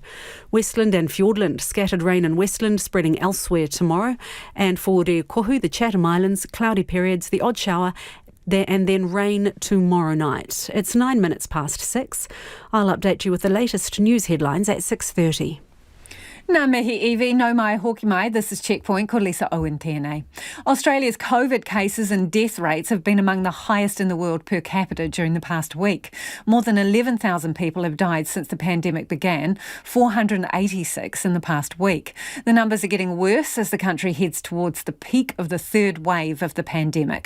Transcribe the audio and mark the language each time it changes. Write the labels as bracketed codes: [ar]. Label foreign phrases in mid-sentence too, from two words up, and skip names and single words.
[en] Westland and Fiordland, scattered rain in Westland, spreading elsewhere tomorrow. And for Rekohu, the Chatham Islands, cloudy periods, the odd shower, and then rain tomorrow night. It's 9 minutes past 6. I'll update you with the latest news headlines at 6:30. [mi] Nā mihi iwi, no mai hoki mai. [en] This is Checkpoint, [mi] ko Lisa Owen tēnei. [en] Australia's COVID cases and death rates have been among the highest in the world per capita during the past week. More than 11,000 people have died since the pandemic began, 486 in the past week. The numbers are getting worse as the country heads towards the peak of the 3rd wave of the pandemic.